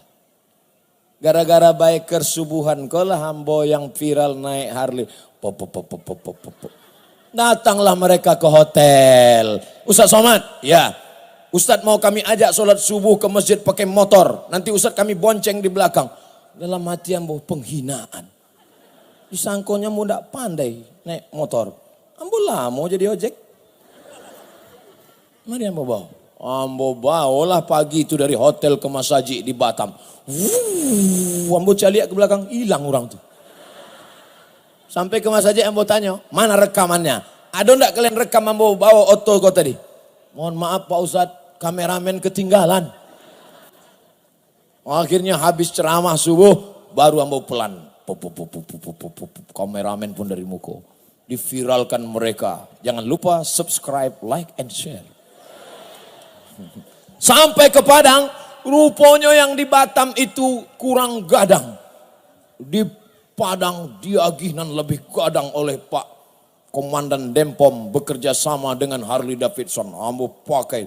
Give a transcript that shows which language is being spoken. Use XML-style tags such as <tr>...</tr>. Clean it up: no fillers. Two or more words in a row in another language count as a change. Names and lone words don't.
<id>Gara-gara biker subuhan, kolah hambo yang viral naik Harley. Datanglah mereka ke hotel. Ustaz Somad, ya. Ustaz mau kami ajak sholat subuh ke masjid pakai motor. Nanti Ustaz kami bonceng di belakang. Dalam hati ambo penghinaan. Disangkonya mau tidak pandai naik motor. Ambo lah mau jadi ojek. Mari ambo bawa. Ambo bawalah pagi itu dari hotel ke Masaji di Batam.</id> <min>Ambo caliak ke belakang, hilang orang tuh.</min> <id>Sampai ke Mas Haji ambo tanya, mana rekamannya? Ada enggak kalian rekam bawa oto kau tadi? Mohon maaf Pak Ustadz, kameramen ketinggalan. Akhirnya habis ceramah subuh, baru ambo pelan. Kameramen pun dari muka. Diviralkan mereka. Jangan lupa subscribe,</id> <en>like, and share.</en> <id>Sampai ke Padang, rupanya yang di Batam itu kurang gadang. Di Padang diaginan lebih gadang oleh Pak Komandan Dempom bekerja sama dengan Harley Davidson. Ambo pakai.</id>